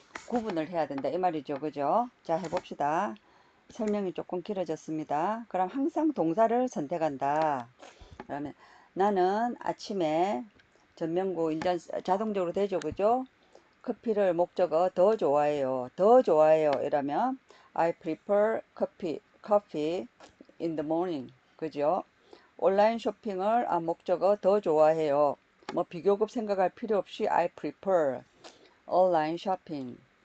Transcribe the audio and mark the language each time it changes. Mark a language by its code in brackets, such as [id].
[ko] 구분을 해야 된다. 이 말이죠. 그죠? 자, 해봅시다. 설명이 조금 길어졌습니다. 그럼 항상 동사를 선택한다. 그러면 나는 아침에 전면구 인전 자동적으로 되죠. 그죠? 커피를 목적어 더 좋아해요. 더 좋아해요. 이라면 [en] I prefer coffee in the morning. [ko] 그죠? 온라인 쇼핑을 목적어 더 좋아해요. 뭐 비교급 생각할 필요 없이 [en] I prefer online shopping.